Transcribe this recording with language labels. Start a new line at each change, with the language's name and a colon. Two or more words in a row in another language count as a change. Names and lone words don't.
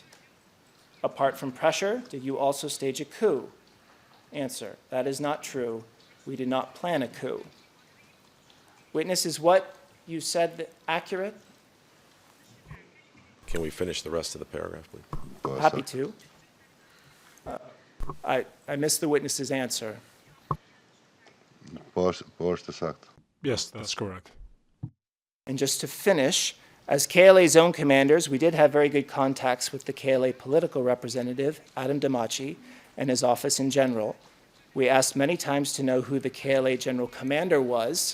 English: Apart from pressure, did you also stage a coup? Answer, that is not true. We did not plan a coup. Witness, is what you said accurate? Can we finish the rest of the paragraph, please?
Albanian: Po është
English: Happy
Albanian: sakt.
English: to. I missed the witness's answer.
Albanian: Po është sakt.
English: Yes, that's correct. And just to finish, as KLA zone commanders, we did have very good contacts with the KLA political representative, Adam Damaci, and his office in general. We asked many times to know who the KLA general commander was.